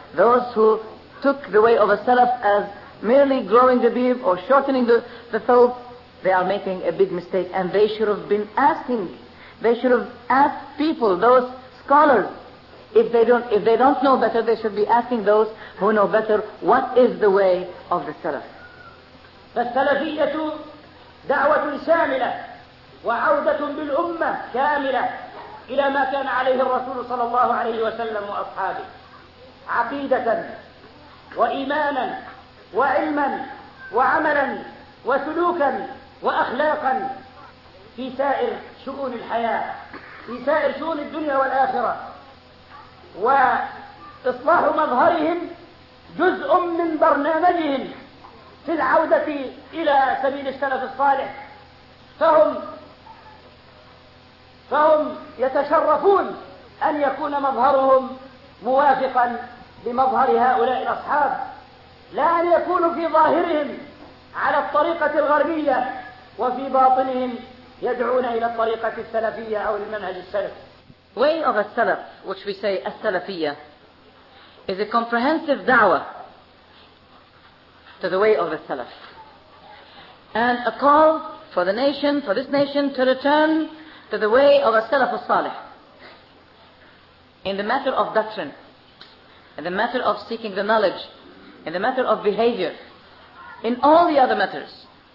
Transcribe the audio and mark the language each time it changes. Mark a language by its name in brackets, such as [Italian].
[English] Those who took the way of a Salaf as merely growing the beard or shortening the thawb, they are making a big mistake, and they should have been asking. They should have asked people, those scholars, if they don't know better, they should be asking those who know better, what is the way of the Salaf. [Arabic] فالسلفية دعوة شاملة وعودة بالأمة كاملة إلى ما كان عليه الرسول صلى الله عليه وسلم وأصحابه، عقيدة وإيمانا وعلما وعملا وسلوكا وأخلاقا في سائر شؤون الحياة، في سائر شؤون الدنيا والآخرة. وإصلاح مظهرهم جزء من برنامجهم في العودة إلى سبيل السلف الصالح. فهم يتشرفون أن يكون مظهرهم موافقا لمظهر هؤلاء الأصحاب، لا أن يكونوا في ظاهرهم على الطريقة الغربية وفي باطنهم يدعون إلى الطريقة السلفية أو المنهج السلف. [English] Way of a Salaf, which we say السلفية, is a comprehensive da'wah to the way of the Salaf, and a call for the nation, for this nation, to return to the way of a Salaf al-Salih in the matter of doctrine, in the matter of seeking the knowledge, in the matter of behavior, in all the other matters.